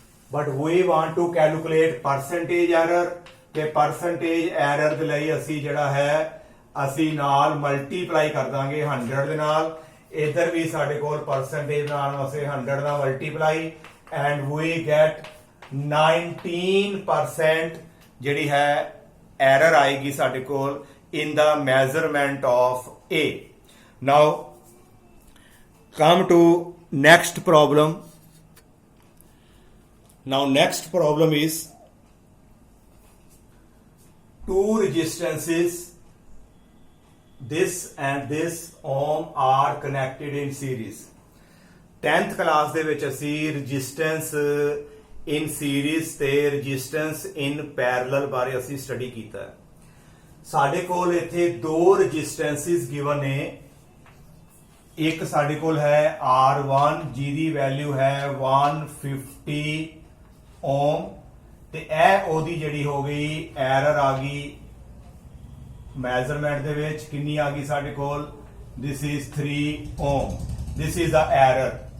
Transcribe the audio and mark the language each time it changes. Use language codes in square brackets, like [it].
[en] but we want to calculate percentage error [pa] ਤੇ percentage error ਦੇ ਲਈ ਅਸੀਂ ਜਿਹੜਾ ਹੈ ਅਸੀਂ ਨਾਲ ਮਲਟੀਪਲਾਈ ਕਰ ਦਾਂਗੇ 100 ਦੇ ਨਾਲ ਇਧਰ ਵੀ ਸਾਡੇ ਕੋਲ percentage ਨਾਲ ਅਸੀਂ 100 ਦਾ ਮਲਟੀਪਲਾਈ [en] and we get 19% [pa] ਜਿਹੜੀ ਹੈ error ਆਏਗੀ ਸਾਡੇ ਕੋਲ [en] in the measurement of A. Now come to next problem. Now next problem is two resistances, this and this ohm are connected in series. [pa] 10th class ਦੇ ਵਿੱਚ ਅਸੀਂ resistance in series ਤੇ resistance in parallel ਬਾਰੇ ਅਸੀਂ study ਕੀਤਾ ਹੈ। ਸਾਡੇ ਕੋਲ ਇੱਥੇ ਦੋ ਰੈਜ਼ਿਸਟੈਂਸਿਸ ਗਿਵਨ ਨੇ ਇੱਕ ਸਾਡੇ ਕੋਲ ਹੈ R1 ਜਿਹਦੀ ਵੈਲਿਊ ਹੈ 150 ਓਮ ਤੇ ਇਹ ਉਹਦੀ ਜਿਹੜੀ ਹੋ ਗਈ ਐਰਰ ਆ ਗਈ ਮੈਜ਼ਰਮੈਂਟ ਦੇ ਵਿੱਚ ਕਿੰਨੀ ਆ ਗਈ ਸਾਡੇ ਕੋਲ [en] this is 3 [pa] Om [en] this is the error।